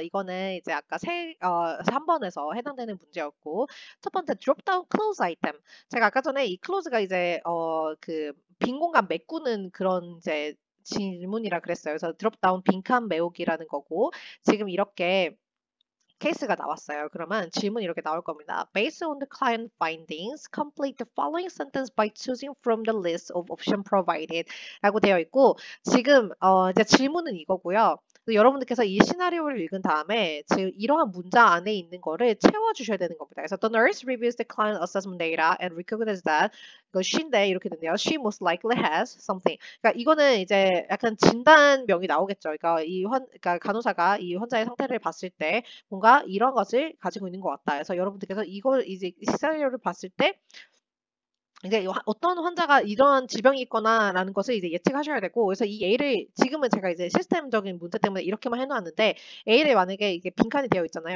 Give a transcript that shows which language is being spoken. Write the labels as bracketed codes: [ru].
[ko] 이거는 이제 아까 3번에서 해당되는 문제였고 첫 번째 Dropdown Close Item. 제가 아까 전에 이 close가 이제 그 빈 공간 메꾸는 그런 이제 질문이라 그랬어요. 그래서 드롭다운 빈칸 메우기라는 거고 지금 이렇게 케이스가 나왔어요. 그러면 질문이 이렇게 나올 겁니다. [en] Based on the client findings, complete the following sentence by choosing from the list of options provided. [ko] 라고 되어 있고 지금 이제 질문은 이거고요. 여러분들께서 이 시나리오를 읽은 다음에 지금 이러한 문장 안에 있는 거를 채워주셔야 되는 겁니다. 그래서 [en] the nurse reviews the client assessment data and recognizes that [ko] 이거 she인데 이렇게 됐네요. [en] She most likely has something. [ko] 그러니까 이거는 이제 약간 진단명이 나오겠죠. 그러니까 간호사가 이 환자의 상태를 봤을 때 뭔가 이런 것을 가지고 있는 것 같다. 그래서 여러분들께서 이걸 이제 시나리오를 봤을 때 이제 어떤 환자가 이런 질병이 있거나라는 것을 이제 예측하셔야 되고 그래서 이 A를 지금은 제가 이제 시스템적인 문제 때문에 이렇게만 해놓았는데 A를 만약에 이게 빈칸이 되어 있잖아요.